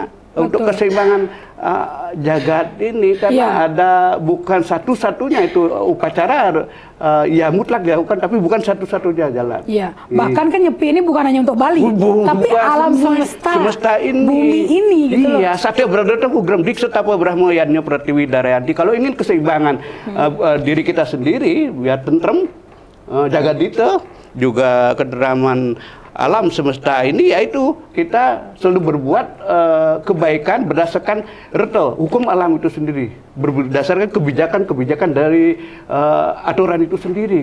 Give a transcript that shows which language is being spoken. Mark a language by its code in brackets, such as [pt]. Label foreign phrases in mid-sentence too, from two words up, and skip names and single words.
[id] Untuk keseimbangan jagat ini karena ada bukan satu-satunya itu upacara ya mutlak dilakukan, tapi bukan satu-satunya jalan. Bahkan kan nyepi ini bukan hanya untuk Bali, tapi alam semesta ini, bumi ini gitu loh. [sa] Satya Bradata Kugram Diksa Tapa Brahma Yadnya Pratiwi Darayanti. [id] Kalau ingin keseimbangan diri kita sendiri biar tentrem, jagat dita, juga kederaman alam semesta ini, yaitu kita selalu berbuat kebaikan berdasarkan reto hukum alam itu sendiri, berdasarkan kebijakan dari aturan itu sendiri.